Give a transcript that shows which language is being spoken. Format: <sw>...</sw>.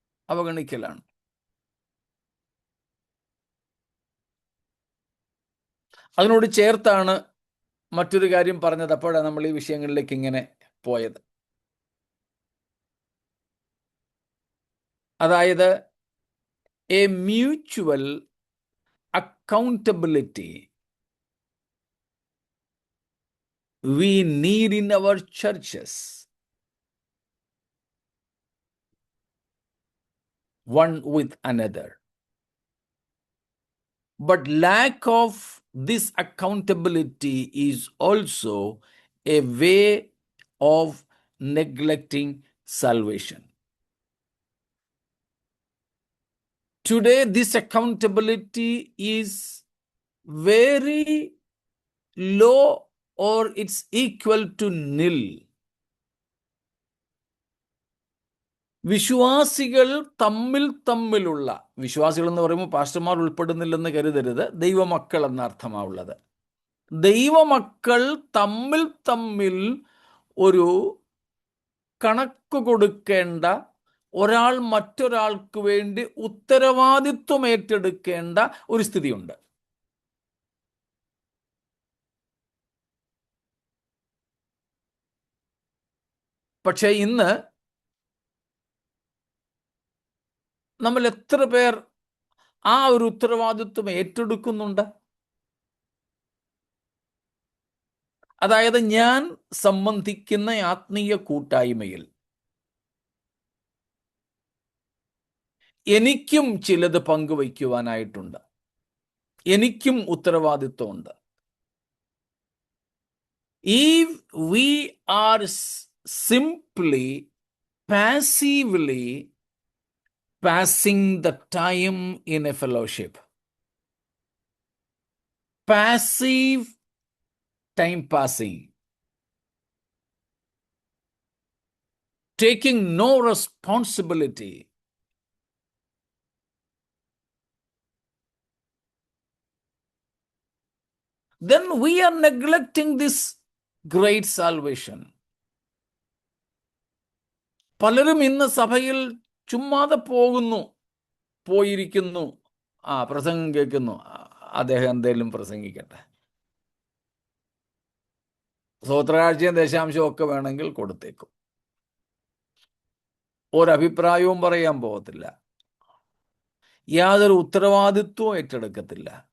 <ml>അവഗണിക്കലാണ്. അതിനോട് ചേർത്താണ് മറ്റൊരു കാര്യം പറഞ്ഞത്. അപ്പോഴാണ് നമ്മൾ ഈ വിഷയങ്ങളിലേക്ക് ഇങ്ങനെ പോയത്. അതായത്</ml> <en>A mutual accountability we need in our churches, one with another. But lack of this accountability is also a way of neglecting salvation. Today, this accountability is very low or it's equal to nil.</en> <ml>വിശ്വാസികൾ തമ്മിലുള്ള, വിശ്വാസികൾ എന്ന് പറയുമ്പോൾ പാസ്റ്റർമാർ ഉൾപ്പെടുന്നില്ലെന്ന് കരുതരുത്, ദൈവമക്കൾ എന്ന അർത്ഥമാവുള്ളത്. ദൈവമക്കൾ തമ്മിൽ ഒരു കണക്ക് കൊടുക്കേണ്ട, ഒരാൾ മറ്റൊരാൾക്ക് വേണ്ടി ഉത്തരവാദിത്വം ഏറ്റെടുക്കേണ്ട ഒരു സ്ഥിതിയുണ്ട്. പക്ഷേ ഇന്ന് നമ്മൾ എത്ര പേർ ആ ഒരു ഉത്തരവാദിത്വം ഏറ്റെടുക്കുന്നുണ്ട്? അതായത് ഞാൻ സംബന്ധിക്കുന്ന ആത്മീയ കൂട്ടായ്മയിൽ എനിക്കും ചിലത് പങ്കുവയ്ക്കുവാനായിട്ടുണ്ട്, എനിക്കും ഉത്തരവാദിത്വമുണ്ട്.</ml> <en>If we are simply passively passing the time in a fellowship, passive time passing, taking no responsibility, then we are neglecting this great salvation.</en> <ml>പലരും ഇന്ന് സഭയിൽ ചുമ്മാതെ പോയിരിക്കുന്നു, പ്രസംഗം കേൾക്കുന്നു, അദ്ദേഹം എന്തെങ്കിലും പ്രസംഗിക്കട്ടെ, സ്വോത്രകാഴ്ചയും ദശാംശവും ഒക്കെ വേണമെങ്കിൽ കൊടുത്തേക്കും, ഒരഭിപ്രായവും പറയാൻ പോകത്തില്ല, യാതൊരു ഉത്തരവാദിത്വവും ഏറ്റെടുക്കത്തില്ല.</ml>